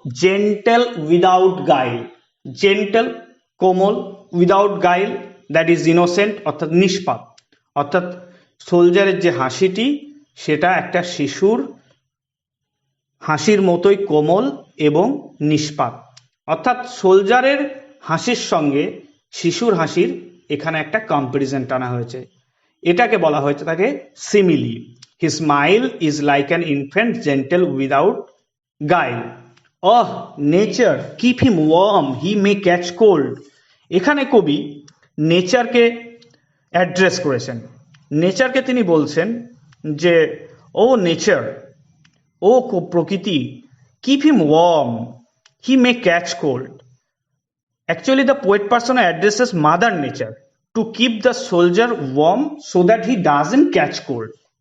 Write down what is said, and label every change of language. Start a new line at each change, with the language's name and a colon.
English: gentle without guile,
Bangla: gentle কোমল, without গাইল that is innocent অর্থাৎ নিষ্পাপ, অর্থাৎ সোলজারের যে হাসিটি সেটা একটা শিশুর হাসির মতোই কোমল এবং নিষ্পাপ, অর্থাৎ সোলজারের হাসির সঙ্গে শিশুর হাসির এখানে একটা কম্পারিজন টানা হয়েছে, এটাকে বলা হয়েছে তাকে simile.
English: His smile is like an infant, gentle without guile. Oh, nature, keep him warm, he may catch cold.
Bangla: এখানে কবি নেচারকে অ্যাড্রেস করেছেন। নেচারকে তিনি বলছেন যে ও নেচার, ও প্রকৃতি,
English: Keep him warm, he may catch cold. Actually, the poet persona addresses Mother Nature to keep the soldier warm so that he doesn't catch cold.